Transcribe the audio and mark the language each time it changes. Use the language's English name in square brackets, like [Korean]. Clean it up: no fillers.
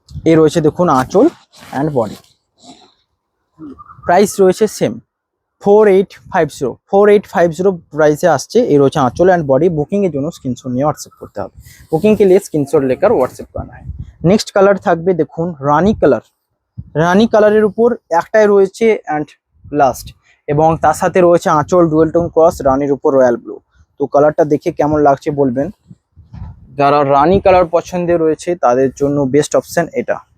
[Bangla] এই রয়েছে দেখুন আঁচল অ্যান্ড বডি, প্রাইস রয়েছে সেম 4850 প্রাইসে আসছে। এই রয়েছে আঁচল অ্যান্ড বডি। বুকিং এর জন্য স্ক্রিনশট নিয়ে হোয়াটসঅ্যাপ করতে হবে। [Hindi] বুকিং के लिए স্ক্রিনশট लेकर व्हाट्सएप करना है। [Bangla] নেক্সট কালার থাকবে দেখুন রানী কালারের উপর একটাই রয়েছে অ্যান্ড লাস্ট, এবং তার সাথে রয়েছে আঁচল ডুয়েল টোন ক্রস, রানীর উপর রয়্যাল ব্লু। তো কালারটা দেখে কেমন লাগছে বলবেন। যারা রানী কালার পছন্দের রয়েছে তাদের জন্য বেস্ট অপশন এটা।